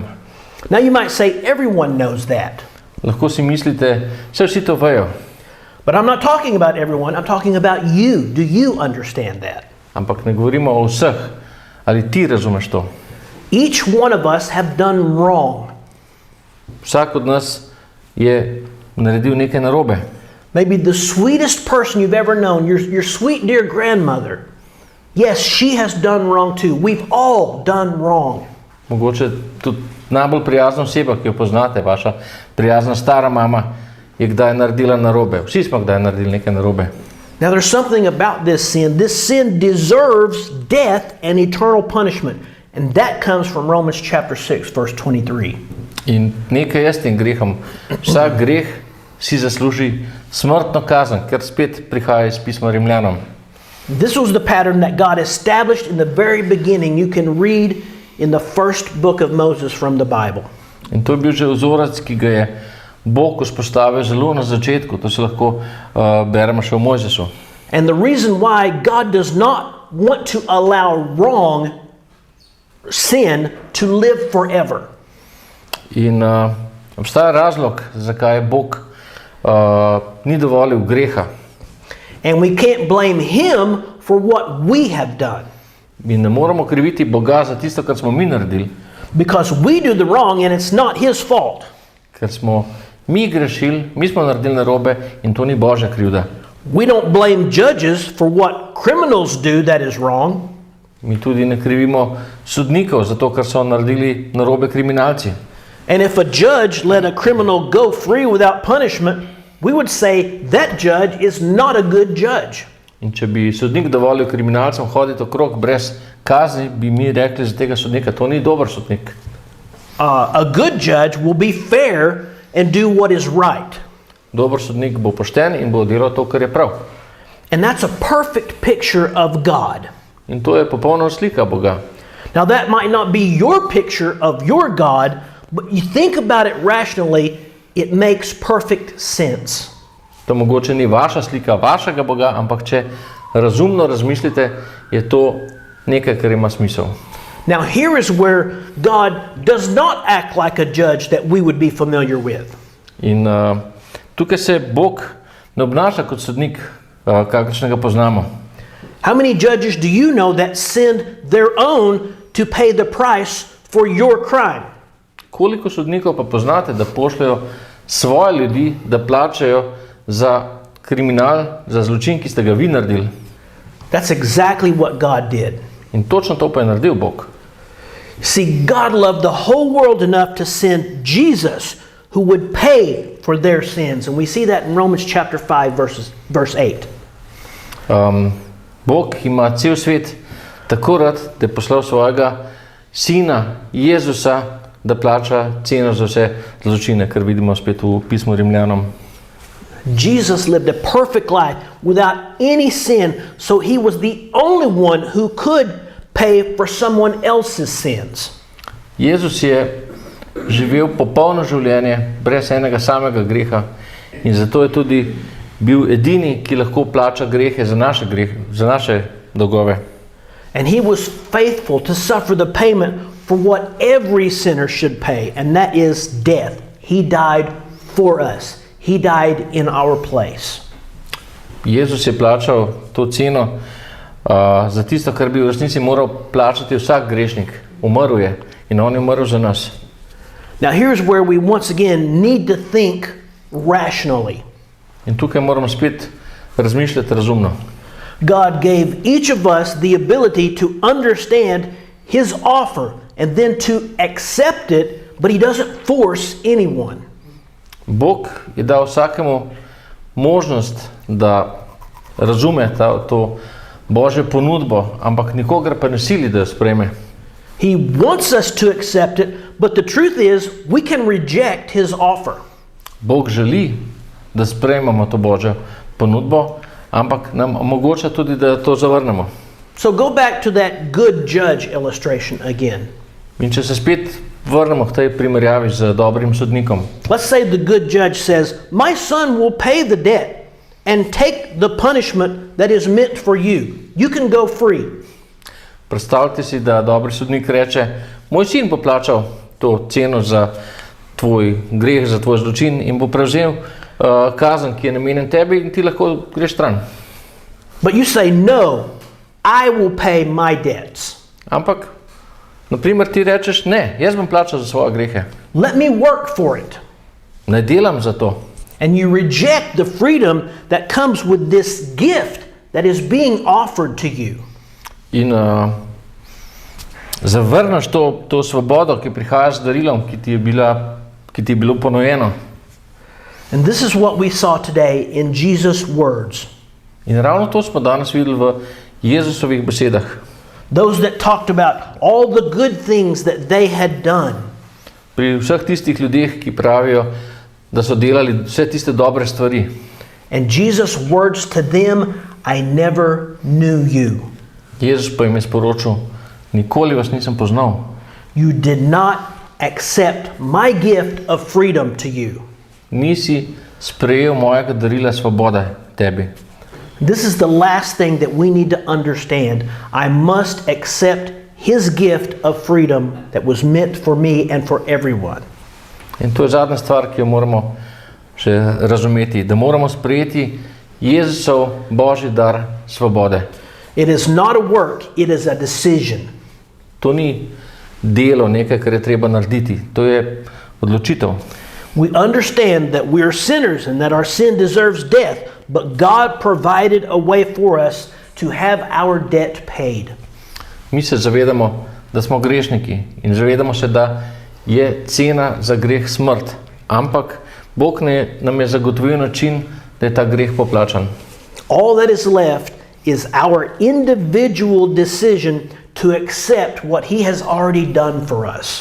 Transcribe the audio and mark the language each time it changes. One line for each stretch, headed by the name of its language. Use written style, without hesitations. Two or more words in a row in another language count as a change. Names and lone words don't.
English: Now you might say everyone knows that.
Slovenian: Lahko si mislite, vsi to vejo.
English: But I'm not talking about everyone, I'm talking about you. Do you understand that?
Slovenian: Ampak ne govorimo o vseh. Ali ti razumeš to?
English: Each one of us have done wrong.
Slovenian: Vsak od nas je naredil nekaj narobe.
English: Maybe the sweetest person you've ever known, your sweet dear grandmother. Yes, she has done wrong too. We've all done wrong.
Slovenian: Mogoče tudi najbolj prijazna oseba, ki jo poznate, vaša prijazna stara mama, je kdaj naredila narobe. Vsi smo kdaj naredili nekaj narobe.
English: Now there's something about this sin. This sin deserves death and eternal punishment. And that comes from Romans chapter 6 verse 23.
Slovenian: In nekaj je s tem grehom. Vsak greh si zasluži smrtno kazen, ker spet prihaja iz pisma Rimljanom.
English: This was the pattern that God established in the very beginning. You can read in the first book of Moses from the Bible.
Slovenian: In to je bil že vzorec, ki ga je Bog vzpostavil zelo na začetku. To se lahko beremo še v Mojzesu.
English: And the reason why God does not want to allow wrong sin to live forever.
Slovenian: In obstaja razlog, zakaj Bog ni dovolil greha.
English: And we can't blame him for what we have done.
Slovenian: Mi ne moramo kriviti Boga za tisto, kar smo mi naredili.
English: Because we do the wrong and it's not his fault.
Slovenian: Ker smo mi grešili, mi smo naredili narobe in to ni Božja krivda.
English: We don't blame judges for what criminals do that is wrong.
Slovenian: Mi tudi ne krivimo sodnikov za to, kar so naredili narobe kriminalci.
English: And if a judge let a criminal go free without punishment, we would say that judge is not a good judge.
Slovenian: In če bi sodnik dovolil kriminalcem hoditi okrog brez kazni, bi mi rekli za tega sodnika, to ni dober sodnik.
English: A good judge will be fair and do what is right.
Slovenian: Dober sodnik bo pošten in bo delal to, kar je prav.
English: And that's a perfect picture of God.
Slovenian: In to je popolna slika Boga.
English: Now that might not be your picture of your God, but you think about it rationally, it makes perfect sense.
Slovenian: To mogoče ni vaša slika vašega Boga, ampak če razumno razmislite, je to nekaj, kar ima smisel.
English: Now here is where God does not act like a judge that we would be familiar with.
Slovenian: In tukaj se Bog ne obnaša kot sodnik, kakršnega poznamo.
English: How many judges do you know that send their own to pay the price for your crime?
Slovenian: Koliko sodnikov pa poznate, da pošljajo svoje ljudi, da plačajo za kriminal, za zločin, ki ste ga vi naredili?
English: That's exactly what God did.
Slovenian: In točno to pa je naredil Bog.
English: See, God loved the whole world enough to send Jesus who would pay for their sins. And we see that in Romans chapter 5, verse 8.
Slovenian: Bog ima cel svet tako rad, da je poslal svojega sina Jezusa, da plača ceno za vse zločine, kar vidimo spet v pismu Rimljanom.
English: Jesus lived a perfect life without any sin, so he was the only one who could pay for someone else's sins.
Slovenian: Jezus je živel popolno življenje, brez enega samega greha, in zato je tudi bil edini, ki lahko plača grehe za naše dolgove.
English: And he was faithful to suffer the payment for what every sinner should pay, and that is death. He died for us. He died in our place.
Slovenian: Jezus je plačal to ceno za tisto, kar bi v resnici moral plačati vsak grešnik. Umrl je in on je umrl za nas.
English: Now here's where we once again need to think rationally.
Slovenian: In tukaj moramo spet razmišljati razumno.
English: God gave each of us the ability to understand his offer and then to accept it, but he doesn't force anyone.
Slovenian: Bog je dal vsakemu možnost, da razume to Božjo ponudbo, ampak nikogar pa ne sili, da jo sprejme.
English: He wants us to accept it, but the truth is we can reject his offer.
Slovenian: Bog želi, da sprejmemo to Božjo ponudbo, ampak nam omogoča tudi, da to zavrnemo.
English: So go back to that good judge illustration again.
Slovenian: In če se spet vrnemo k tej primerjavi z dobrim sodnikom.
English: Let's say the good judge says, "My son will pay the debt and take the punishment that is meant for you. You can go free."
Slovenian: Predstavljajte si, da dobri sodnik reče, moj sin bo plačal to ceno za tvoj greh, za tvoj zločin in bo prevzel kazen, ki je namenjen tebi in ti lahko greš stran.
English: But you say, "No, I will pay my debts.
Slovenian: Ampak, naprimer, ti rečeš, ne, jaz bom plačal za svoje grehe.
English: Let me work for it."
Slovenian: Ne delam za to.
English: And you reject the freedom that comes with this gift that is being offered to you.
Slovenian: In zavrneš to svobodo, ki prihaja z darilom, ki ti je bilo ponujeno.
English: And this is what we saw today in Jesus' words.
Slovenian: In ravno to smo danes videli v Jezusovih besedah.
English: Those that talked about all the good things that they had done.
Slovenian: Pri vseh tistih ljudeh, ki pravijo, da so delali vse tiste dobre stvari.
English: And Jesus' words to them, "I never knew you.
Slovenian: Jezus pa jim je sporočil, nikoli vas nisem poznal.
English: You did not accept my gift of freedom to you."
Slovenian: Nisi sprejel mojega darila svobode tebi.
English: This is the last thing that we need to understand. I must accept his gift of freedom that was meant for me and for everyone.
Slovenian: In to je zadnja stvar, ki jo moramo še razumeti, da moramo sprejeti Jezusov Božji dar svobode.
English: It is not a work, it is a decision.
Slovenian: To ni delo, nekaj, kar je treba narediti. To je odločitev.
English: We understand that we are sinners and that our sin deserves death, but God provided a way for us to have our debt paid.
Slovenian: Mi se zavedamo, da smo grešniki in zavedamo se, da je cena za greh smrt. Ampak Bog nam je zagotovil način, da je ta greh poplačan.
English: All that is left is our individual decision to accept what He has already done for us.